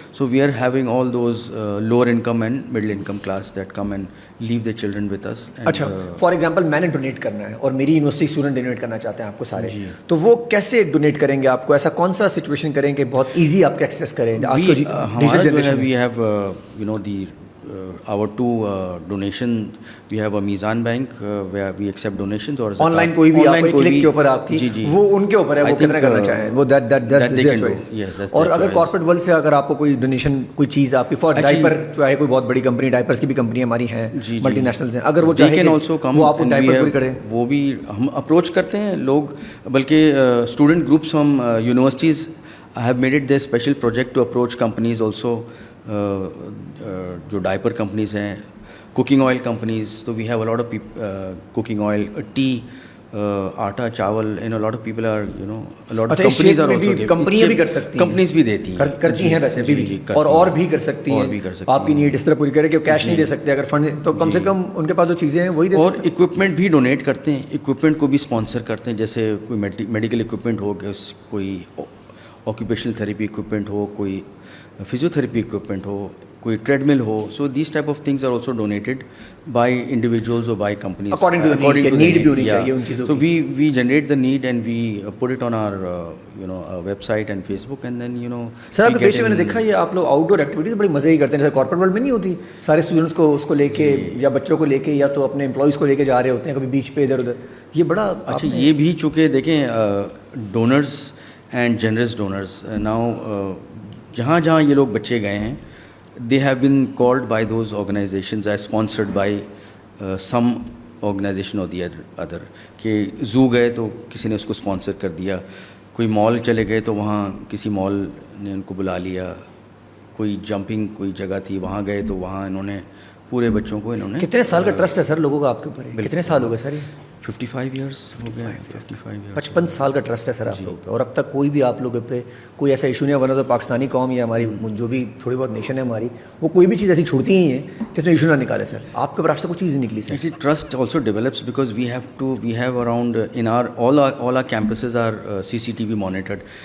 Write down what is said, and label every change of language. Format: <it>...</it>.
<en>So we are having all those lower income and middle income class that come and leave the children with us.</en> <ur>اچھا for example میں نے donate کرنا ہے اور میری university student donate کرنا چاہتے ہیں آپ کو سارے, تو وہ کیسے ڈونیٹ کریں گے آپ کو؟ ایسا کون سا سچویشن کریں کہ بہت ایزی آپ کے ایکسیس کریں آج کل digital generation?</ur> <en>we have the our two donation, we have a Mizan Bank where we accept donations, or</en> <ur>on line کوئی بھی آپ کو کلک کے اوپر آپ کی, وہ ان کے اوپر ہے وہ کتنا کرنا چاہیں, وہ دیٹ چوائس. اور اگر کارپوریٹ ورلڈ سے اگر آپ کو کوئی ڈونیشن کوئی چیز آپ کی فار ڈائپر, چاہے کوئی بہت بڑی کمپنی, ڈائپرس کی بھی کمپنی ہماری ہیں ملٹی نیشنلز ہیں, اگر وہ چاہیں وہ آپ کو ڈائپر پوری کریں, وہ بھی ہم اپروچ کرتے ہیں لوگ.</ur> <en>بلکہ student groups ہم universities have made it their special project to approach companies also جو diaper companies ہیں, cooking oil companies, تو we have a lot of cooking oil, tea, atta, chawal, lot of people are lot of companies are also,</en> <ur>کمپنیاں بھی کر سکتی ہیں, کمپنیز بھی دیتی ہیں, کرتی ہیں ویسے بھی, اور بھی کر سکتی ہیں, آپ کی نیڈ اس طرح پوری کرے کہ کیش نہیں دے سکتے, اگر فنڈ تو کم سے کم ان کے پاس جو چیزیں ہیں وہی دے سکتے ہیں. اور اکوپمنٹ بھی ڈونیٹ کرتے ہیں, اکوپمنٹ کو بھی اسپانسر کرتے ہیں, جیسے کوئی میڈیکل اکوپمنٹ ہو, کوئی آکوپیشنل تھراپی اکوپمنٹ ہو, کوئی فزیو تھراپی اکوپمنٹ ہو, کوئی ٹریڈ مل ہو.</ur> <en>so this type of things are also donated by individuals اور by companies according to the need</en> <ur>بھی ہونی چاہیے ان چیزوں کی.</ur> <en>So we generate the need and we put it on our website and Facebook, and then</en> <ur>سر آپ کے page میں نے دیکھا یہ آپ لوگ آؤٹ ڈور ایکٹیویٹیز بڑی مزے ہی کرتے ہیں, جیسے کارپوریٹ ورلڈ میں نہیں ہوتی, سارے اسٹوڈنٹس کو اس کو لے کے یا بچوں کو لے کے یا تو اپنے امپلائیز کو لے کے جا رہے ہوتے ہیں کبھی بیچ پہ ادھر ادھر. یہ بڑا اچھا, یہ بھی چونکہ دیکھیں donors and generous donors, now جہاں جہاں یہ لوگ بچے گئے ہیں,</ur> <en>they have been called by those organizations as sponsored by some organization or the other.</en> <ur>کہ زو گئے تو کسی نے اس کو اسپانسر کر دیا, کوئی مال چلے گئے تو وہاں کسی مال نے ان کو بلا لیا, کوئی جمپنگ کوئی جگہ تھی وہاں گئے تو وہاں انہوں نے پورے بچوں کو انہوں نے. کتنے سال کا ٹرسٹ ہے سر لوگوں کا آپ کے اوپر, کتنے سال ہو گئے سر؟ یہ 55 ایئرس ہو گیا, 55 سال کا ٹرسٹ ہے سر آپ لوگ پہ, اور اب تک کوئی بھی آپ لوگوں پہ کوئی ایسا ایشو نہیں ہے. ورنہ تو پاکستانی قوم یا ہماری جو بھی تھوڑی بہت نیشن ہے ہماری, وہ کوئی بھی چیز ایسی چھوڑتی ہی ہیں جس میں ایشو نہ نکالے. سر آپ کے اوپر آج تک کوئی چیز نہیں نکلی سر.</ur> <en>Actually, trust also develops because we have around in our all our campuses are CCTV monitored.</en>